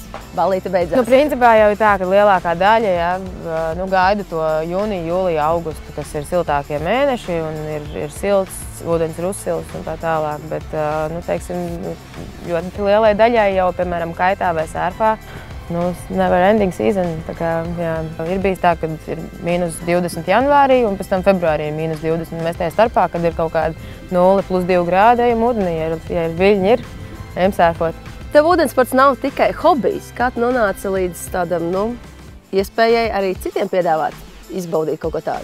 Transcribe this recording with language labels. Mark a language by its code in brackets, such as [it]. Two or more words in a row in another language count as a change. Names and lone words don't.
[lv] Ballīte beidzās? Principā jau ir tā, ka lielākā daļa gaida to jūniju, jūliju, augustu, kas ir siltākie mēneši un ir silts, ūdens ir uzsilts un tā tālāk, bet, teiksim, ļoti lielai daļai jau, piemēram, kaitā vai sērfā, [en] never ending season. [lv] Tā kā, jā, ir bijis tā, ka ir -20 janvārī un pēc tam februārī -20. Mēs tajā starpā, kad ir kaut kādi 0+2 grādi, ejam ūdenī, ja ir viļņi, ejam sērfot. Tev ūdensports nav tikai hobijs. Kā tu nonāci līdz tādam, iespējai arī citiem piedāvāt, izbaudīt kaut ko tādu?